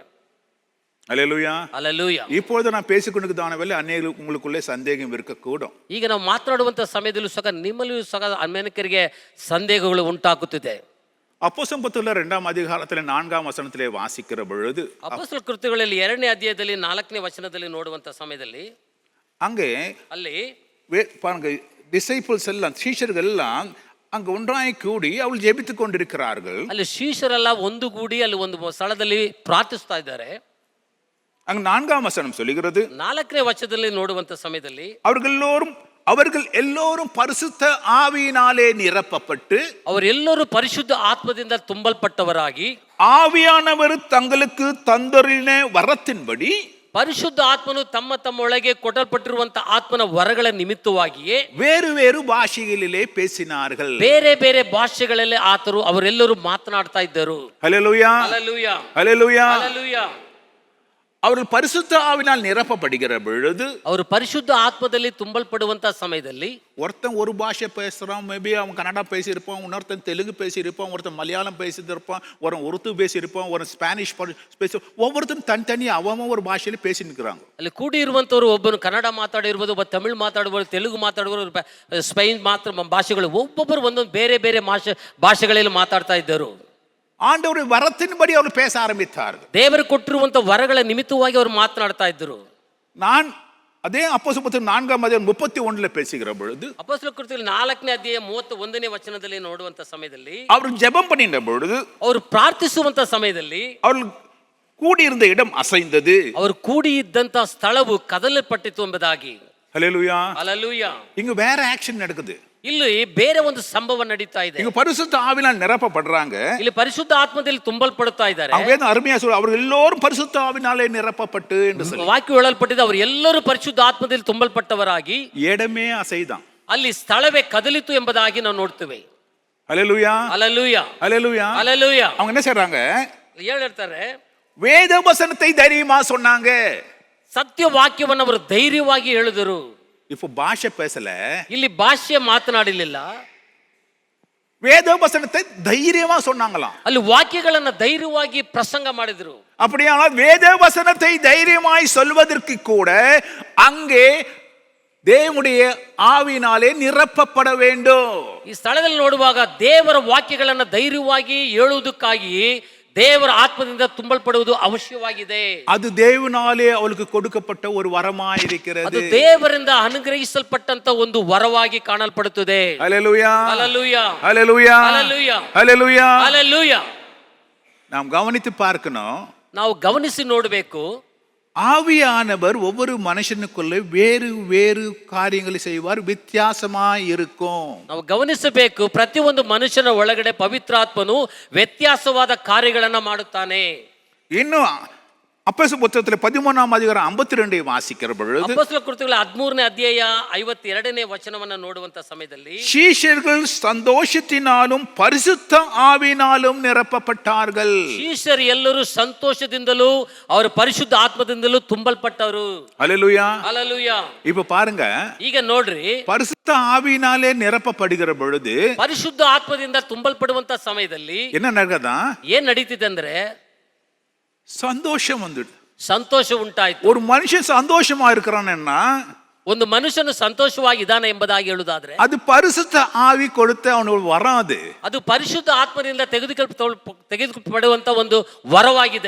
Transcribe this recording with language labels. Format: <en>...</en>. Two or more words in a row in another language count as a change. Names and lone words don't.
<ta>ஹல்லேலூயா, ஹல்லேலೂಯಾ. இப்பொழுது நான் பேசிக்கொண்டிருக்கிறதானவல்ல அநேக உங்களுக்குள்ளே சந்தேகம் இருக்கக்கூடும்.</ta> <kn>ಈಗ ನಾವು ಮಾತನಾಡುವಂತ ಸಮಯದಲ್ಲೂ ಸಹ ನಿಮ್ಮಲ್ಲಿಯೂ ಸಹ ಅನೇಕರಿಗೆ ಸಂದೇಹಗಳು ಉಂಟಾಗುತ್ತಿದೆ.</kn> <ta>அப்போஸ்தலர் புத்தகத்தில் 2ஆம் அதிகாரத்தில் 4ஆம் வசனத்திலே வாசிக்கிற பொழுது,</ta> <kn>ಅಪೊಸ್ತಲ ಕೃತ್ಯಗಳಲ್ಲಿ 2ನೇ ಅಧ್ಯಾಯದಲ್ಲಿ 4ನೇ ವಚನದಲ್ಲಿ ನೋಡುವಂತ ಸಮಯದಲ್ಲಿ</kn> <ta>அங்கே</ta> <kn>ಅಲ್ಲಿ</kn> <ta>பாருங்க, டிசைபிள்ஸ் எல்லாம், சீஷர்கள் எல்லாம் அங்க ஒன்றாய் கூடி அவள் ஜெபித்துக் கொண்டிருக்கிறார்கள்.</ta> <kn>ಅಲ್ಲಿ ಶಿಷ್ಯರೆಲ್ಲ ಒಂದುಗೂಡಿ ಅಲ್ಲಿ ಒಂದು ಸ್ಥಳದಲ್ಲಿ ಪ್ರಾರ್ಥಿಸ್ತಾ ಇದ್ದಾರೆ.</kn> <ta>அங்க 4ஆம் வசனம் சொல்லுகிறது,</ta> <kn>4ನೇ ವಚನದಲ್ಲಿ ನೋಡುವಂತ ಸಮಯದಲ್ಲಿ</kn> <ta>அவர்கள் எல்லோரும் பரிசுத்த ஆவியினாலே நிரப்பப்பட்டு,</ta> <kn>ಅವರೆಲ್ಲರೂ ಪರಿಶುದ್ಧ ಆತ್ಮದಿಂದ ತುಂಬಲ್ಪಟ್ಟವರಾಗಿ,</kn> <ta>ஆவியானவர் தங்களுக்கு தந்தரின வரத்தின்படி,</ta> <kn>ಪರಿಶುದ್ಧ ಆತ್ಮನು ತಮ್ಮ ಒಳಗೆ ಕೊಟ್ಟಲ್ಪಟ್ಟಿರುವಂತ ಆತ್ಮನ ವರಗಳ ನಿಮಿತ್ತವಾಗಿಯೇ</kn> <ta>வேறு வேறு பாஷைகளிலே பேசினார்கள்.</ta> <kn>ಬೇರೆ ಬೇರೆ ಭಾಷೆಗಳಲ್ಲಿ ಅವರೆಲ್ಲರೂ ಮಾತನಾಡ್ತಾ ಇದ್ದರು.</kn> <ta>ஹல்லேலூயா, ஹல்லேலூயா, ஹல்லேலூயா. ஹல்லேலூயா. அவர்கள் பரிசுத்த ஆவினால் நிரப்பப்படுகிற பொழுது,</ta> <kn>ಅವರು ಪರಿಶುದ್ಧ ಆತ್ಮದಲ್ಲಿ ತುಂಬಲ್ಪಡುವಂತ ಸಮಯದಲ್ಲಿ</kn> <ta>ஒருத்தன் ஒரு பாஷை பேசுறான், மேபி அவன் கன்னடா பேசியிருப்பான், இன்னொருத்தன் தெலுங்கு பேசியிருப்பான், ஒருத்தன் மலையாளம் பேசியிருப்பான், ஒரு உருது பேசியிருப்பான், ஒரு ஸ்பானிஷ் பேசி, ஒவ்வொருத்தரும் தனித்தனி அவன் ஒரு பாஷையில பேசி நிற்கிறாங்க.</ta> <kn>ಅಲ್ಲಿ ಕೂಡಿ ಇರುವಂತವರು ಒಬ್ಬನು ಕನ್ನಡ ಮಾತಾಡಿರ್ಬೋದು, ಒಬ್ಬ ತಮಿಳು ಮಾತಾಡುವರು, ತೆಲುಗು ಮಾತಾಡುವರು, ಸ್ಪೈನ್ ಭಾಷೆಗಳು, ಒಬ್ಬೊಬ್ಬರು ಒಂದೊಂದು ಬೇರೆ ಬೇರೆ ಭಾಷೆಗಳಲ್ಲಿ ಮಾತಾಡ್ತಾ ಇದ್ದರು.</kn> <ta>ஆண்டவருடைய வரத்தின்படி அவர் பேச ஆரம்பித்தார்கள்.</ta> <kn>ದೇವರು ಕೊಟ್ಟಿರುವಂತ ವರಗಳ ನಿಮಿತ್ತವಾಗಿ ಅವರು ಮಾತನಾಡ್ತಾ ಇದ್ದರು.</kn> <ta>நான் அதே அப்போஸ்தலர் புத்தகம் 4ஆம் அதிகாரம் 31ல பேசுகிற பொழுது,</ta> <kn>ಅಪೊಸ್ತಲ ಕೃತ್ಯಗಳು 4ನೇ ಅಧ್ಯಾಯ 31ನೇ ವಚನದಲ್ಲಿ ನೋಡುವಂತ ಸಮಯದಲ್ಲಿ</kn> <ta>அவர் ஜெபம் பண்ணின பொழுது,</ta> <kn>ಅವರು ಪ್ರಾರ್ಥಿಸುವಂತ ಸಮಯದಲ್ಲಿ</kn> <ta>அவர்கள் கூடியிருந்த இடம் அசைந்தது.</ta> <kn>ಅವರು ಕೂಡಿ ಇದ್ದಂತ ಸ್ಥಳವು ಕದಲಲ್ಪಟ್ಟಿತು ಎಂಬುದಾಗಿ.</kn> <ta>ஹல்லேலூயா,</ta> <kn>ಹಲ್ಲೇಲೂಯಾ.</kn> <ta>இங்க வேற ஆக்ஷன் நடக்குது.</ta> <kn>ಇಲ್ಲಿ ಬೇರೆ ಒಂದು ಸಂಭವ ನಡೀತಾ ಇದೆ.</kn> <ta>இங்க பரிசுத்த ஆவினால் நிரப்பப்படுறாங்க.</ta> <kn>ಇಲ್ಲಿ ಪರಿಶುದ್ಧ ಆತ್ಮದಲ್ಲಿ ತುಂಬಲ್ಪಡುತ್ತಾ ಇದ್ದಾರೆ.</kn> <ta>வேதம் அருமையா சொல்ற, அவர்கள் எல்லோரும் பரிசுத்த ஆவினாலே நிரப்பப்பட்டு என்று சொல்லி</ta> <kn>ವಾಕ್ಯ ಹೇಳಲ್ಪಟ್ಟಿದೆ, ಅವರು ಎಲ್ಲರೂ ಪರಿಶುದ್ಧ ಆತ್ಮದಲ್ಲಿ ತುಂಬಲ್ಪಟ್ಟವರಾಗಿ</kn> <ta>இடமே அசைதான்.</ta> <kn>ಅಲ್ಲಿ ಸ್ಥಳವೇ ಕದಲಿತು ಎಂಬುದಾಗಿ ನಾವು ನೋಡ್ತೇವೆ.</kn> <ta>ஹல்லேலூயா,</ta> <kn>ಹಲ್ಲೇಲೂಯಾ,</kn> <ta>ஹல்லேலூயா.</ta> <kn>ಹಲ್ಲೇಲೂಯಾ.</kn> <ta>அவங்க என்ன செய்றாங்க?</ta> <kn>ಹೇಳ್ತಾರೆ,</kn> <ta>வேத வசனத்தை தைரியமா சொன்னாங்க.</ta> <kn>ಸತ್ಯ ವಾಕ್ಯವನ್ನು ಅವರು ಧೈರ್ಯವಾಗಿ ಹೇಳಿದರು.</kn> <ta>இப்போ பாஷை பேசல,</ta> <kn>ಇಲ್ಲಿ ಭಾಷೆ ಮಾತನಾಡಲಿಲ್ಲ,</kn> <ta>வேத வசனத்தை தைரியமா சொன்னாங்களாம்.</ta> <kn>ಅಲ್ಲಿ ವಾಕ್ಯಗಳನ್ನ ಧೈರ್ಯವಾಗಿ ಪ್ರಸಂಗ ಮಾಡಿದ್ರು.</kn> <ta>அப்படியானால் வேத வசனத்தை தைரியமாய் சொல்வதற்கு கூட அங்கே தேவனுடைய ஆவியினாலே நிரப்பப்பட வேண்டும்.</ta> <kn>ಈ ಸ್ಥಳದಲ್ಲಿ ನೋಡುವಾಗ ದೇವರ ವಾಕ್ಯಗಳನ್ನ ಧೈರ್ಯವಾಗಿ ಹೇಳುವುದಕ್ಕಾಗಿ ದೇವರ ಆತ್ಮದಿಂದ ತುಂಬಲ್ಪಡುವುದು ಅವಶ್ಯವಾಗಿದೆ.</kn> <ta>அது தேவனாலே அவளுக்கு கொடுக்கப்பட்ட ஒரு வரமாய் இருக்கிறது.</ta> <kn>ಅದು ದೇವರಿಂದ ಅನುಗ್ರಹಿಸಲ್ಪಟ್ಟಂತ ಒಂದು ವರವಾಗಿ ಕಾಣಲ್ಪಡುತ್ತದೆ.</kn> <ta>ஹல்லேலூயா ஹல்லேலೂயா ஹல்லேலூயா ஹல்லேலೂயா ஹல்லேலூயா. ஹல்லேலೂயா. நாம் கவனித்து பார்க்கணும்.</ta> <kn>ನಾವು ಗಮನಿಸಿ ನೋಡಬೇಕು.</kn> <ta>ஆவியானவர் ஒவ்வொரு மனுஷனுக்குள்ள வேறு வேறு காரியங்களை செய்வார், வித்தியாசமாய் இருக்கும்.</ta> <kn>ನಾವು ಗಮನಿಸಬೇಕು, ಪ್ರತಿಯೊಂದು ಮನುಷ್ಯನ ಒಳಗಡೆ ಪವಿತ್ರಾತ್ಮನು ವ್ಯತ್ಯಾಸವಾದ ಕಾರ್ಯಗಳನ್ನ ಮಾಡುತ್ತಾನೆ.</kn> <ta>இன்னும் அப்போஸ்தலர் புத்தகத்தில் 13ஆம் அதிகாரம் 52 வாசிக்கிற பொழுது</ta> <kn>ಅಪೊಸ್ತಲ ಕೃತ್ಯಗಳ 13ನೇ ಅಧ್ಯಾಯ 52ನೇ ವಚನವನ್ನ ನೋಡುವಂತ ಸಮಯದಲ್ಲಿ</kn> <ta>சீஷர்கள் சந்தோஷத்தினாலும் பரிசுத்த ஆவியினாலும் நிரப்பப்பட்டார்கள்.</ta> <kn>ಶಿಷ್ಯರು ಎಲ್ಲರೂ ಸಂತೋಷದಿಂದಲೂ ಅವರ ಪರಿಶುದ್ಧ ಆತ್ಮದಿಂದಲೂ ತುಂಬಲ್ಪಟ್ಟವರು.</kn> <ta>ஹல்லேலூயா.</ta> <kn>ಹಲ್ಲೇಲೂಯಾ.</kn> <ta>இப்ப பாருங்க,</ta> <kn>ಈಗ ನೋಡ್ರಿ,</kn> <ta>பரிசுத்த ஆவியினாலே நிரப்பப்படுகிற பொழுது</ta> <kn>ಪರಿಶುದ್ಧ ಆತ್ಮದಿಂದ ತುಂಬಲ್ಪಡುವಂತ ಸಮಯದಲ್ಲಿ</kn> <ta>என்ன நடக்குதா?</ta> <kn>ಏನ್ ನಡೀತಿದೆ ಅಂದ್ರೆ</kn> <ta>சந்தோஷம் வந்துடுது.</ta> <kn>ಸಂತೋಷ ಉಂಟಾಯ್ತು.</kn> <ta>ஒரு மனுஷன் சந்தோஷமா இருக்கிறான்னா</ta> <kn>ಒಂದು ಮನುಷ್ಯನು ಸಂತೋಷವಾಗಿದ್ದಾನೆ ಎಂಬುದಾಗಿ ಹೇಳುವುದಾದ್ರೆ</kn> <ta>அது பரிசுத்த ஆவி கொடுத்த அவனுக்கு வராது.</ta> <kn>ಅದು ಪರಿಶುದ್ಧ ಆತ್ಮದಿಂದ ತೆಗೆದುಕೊಳ್ಳುವಂತ ಒಂದು ವರವಾಗಿದೆ.</kn>